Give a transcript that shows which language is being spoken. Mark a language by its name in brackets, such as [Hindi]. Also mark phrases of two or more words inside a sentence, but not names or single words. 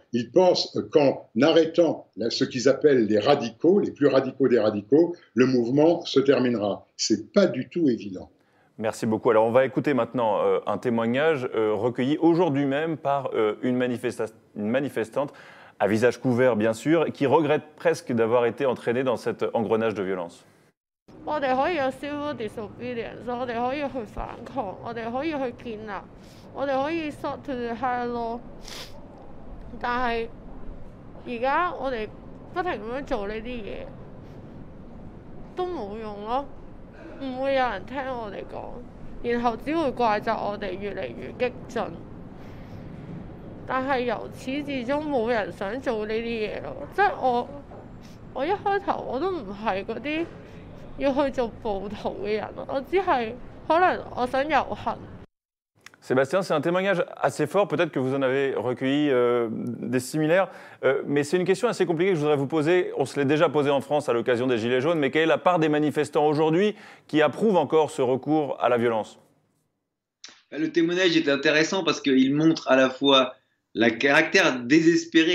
[French] Ils pensent qu'en arrêtant ce qu'ils appellent les radicaux, les plus radicaux des radicaux, le mouvement se terminera. C'est pas du tout évident. Merci beaucoup. Alors on va écouter maintenant un témoignage recueilli aujourd'hui même par une manifestante, à visage couvert bien sûr, qui regrette presque d'avoir été entraînée dans cet engrenage de violence. [Cantonese] 我哋可以有 [English] civil disobedience， [Cantonese] 我哋可以去反抗，我哋可以去建立，我哋可以 [English] sort to the higher law。 [Cantonese] 但係而家我哋不停咁樣做呢啲嘢，都冇用咯，唔會有人聽我哋講，然後只會怪責我哋越嚟越激進。但係由始至終冇人想做呢啲嘢咯，即係我一開頭我都唔係嗰啲要去做暴徒嘅人，我只係可能我想遊行。 [French] Sébastien, c'est un témoignage assez fort, peut-être que vous en avez recueilli des similaires, mais c'est une question assez compliquée que je voudrais vous poser. On se l'est déjà posée en France à l'occasion des Gilets jaunes, mais quelle est la part des manifestants aujourd'hui qui approuvent encore ce recours à la violence? Le témoignage est intéressant parce qu'il montre à la fois le caractère désespéré.